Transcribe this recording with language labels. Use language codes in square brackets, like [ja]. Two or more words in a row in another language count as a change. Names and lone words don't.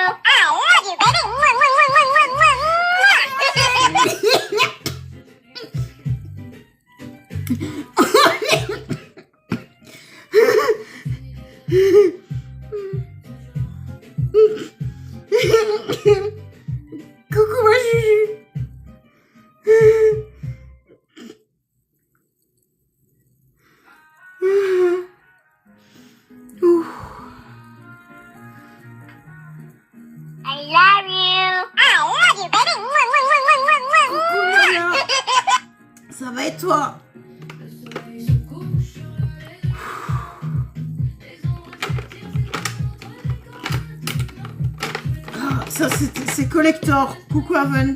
[en] I love you, baby. Mwah, mwah, mwah, mwah, mwah, [fr] Coucou ma Juju. [en] I love you. I love you, baby. Mwah, mwah, mwah, mwah, mwah, mwah. [fr] Coucou Léa. Ça va et toi? Ah, ça c'est collector. Coucou Aven.